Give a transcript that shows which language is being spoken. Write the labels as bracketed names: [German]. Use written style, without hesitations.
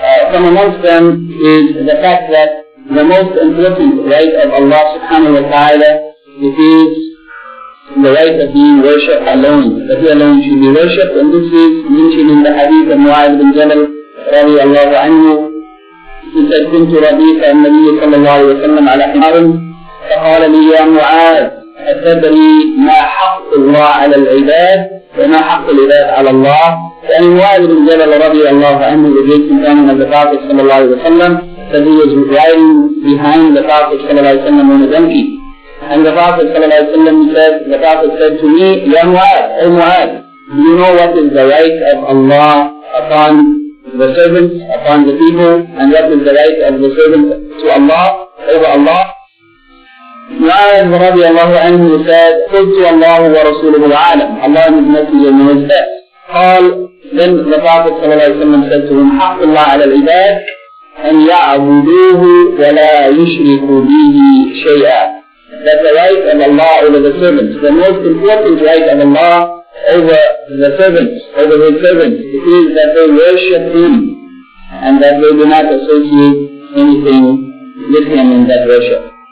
[English] From amongst them is the fact that the most important right of Allah subhanahu wa ta'ala, it is the right of being worshipped alone, that he alone should be worshipped, and this is mentioned in the hadith of Mu'adh ibn Jabal, رضي الله عنه. He said, [Arabic] كنت رديف النبي صلى الله عليه وسلم على حمار فقال لي يا معاذ أتدري ما حق الله على العباد وما حق العباد على الله. يعني [English] معاذ بن جبل رضي الله عنه was a companion of the Prophet صلى الله عليه وسلم, that he was riding behind the Prophet صلى الله عليه وسلم on a donkey. And the Prophet صلى الله عليه وسلم said, the Prophet said to me, [Arabic] يا معاذ, أي معاذ, [English] do you know what is the right of Allah upon the servants, upon the people, and what is the right of the servants to Allah, over Allah? Mu'adh رضي الله عنه said, [Arabic] قلت الله ورسوله العالم, [English] Allah and His Messenger know His best. [Arabic] قال, [English] then the Prophet [Arabic] صلى الله عليه وسلم [English] said to him, [Arabic] حق الله على العباد, أن يعبدوه ولا يشركوا به شيئا. [English] That the right of Allah over the servants, the most important right of Allah over the servants, over his servants, it is that they worship him and that they do not associate anything with him in that worship.